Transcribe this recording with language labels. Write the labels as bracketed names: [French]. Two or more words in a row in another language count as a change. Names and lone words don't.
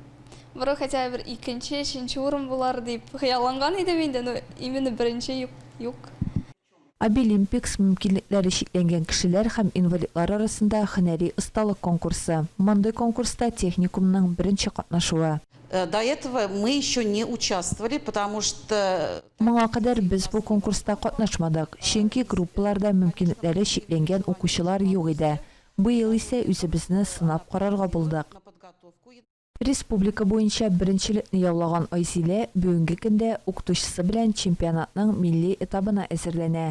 [Tatar] Бары хотя бер икенче, өченче урын булар дип хыялланган идем инде, [Russian] но именно [Tatar] беренче юк. Обилимпикс мөмкинлекләре шикләнгән кешеләр һәм инвалидлар арасында һөнәри осталык конкурсы. Мондый конкурста техникумның беренче катнашуы. [Russian] До этого мы еще не участвовали, потому что... [Tatar] Моңа кадәр без бу конкурста катнашмадык, чөнки группаларда мөмкинлекләре шикләнгән укучылар юк иде. Бу ел исә үзебезне сынап карарга булдык. Республика буенча беренчелекне яулаган Ойзиле бүгенге көндә укытучысы белән чемпионатның милли этабына әзерләнә.